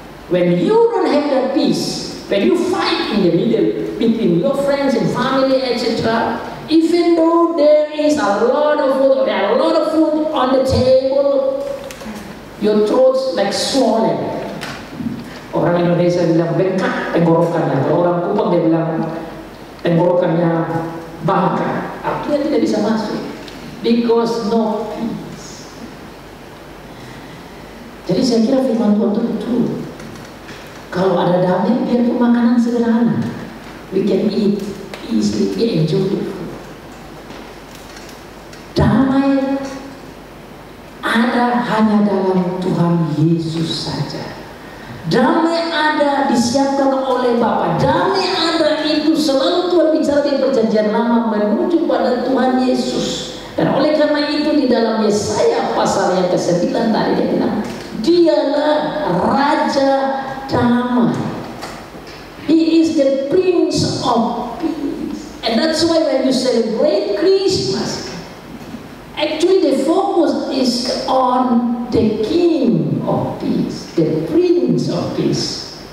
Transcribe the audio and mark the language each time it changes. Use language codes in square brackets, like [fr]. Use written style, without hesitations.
[en] When you don't have that peace, when you fight in the middle between your friends and family, etc., even though there is a lot of food on the table, your throat's like swollen. [id] Orang Indonesia bilang bengkak tenggorokannya. Kalau orang Kupang dia bilang tenggorokannya bangka. Artinya tidak bisa masuk [en] because no peace. [id] Jadi saya kira firman Tuhan itu betul. Kalau ada damai, biar makanan sederhana. [en] We can eat easily, we enjoy it. [id] Damai ada hanya dalam Tuhan Yesus saja. Damai ada disiapkan oleh Bapa. Damai ada itu selalu Tuhan bicara di perjanjian lama menuju pada Tuhan Yesus. Dan oleh karena itu di dalam Yesaya pasal yang ke-9 tadi dia bilang, dialah Raja Damai. [en] He is the Prince of Peace. And that's why when you celebrate Christmas, actually the focus is on the King of Peace, the Prince of Peace.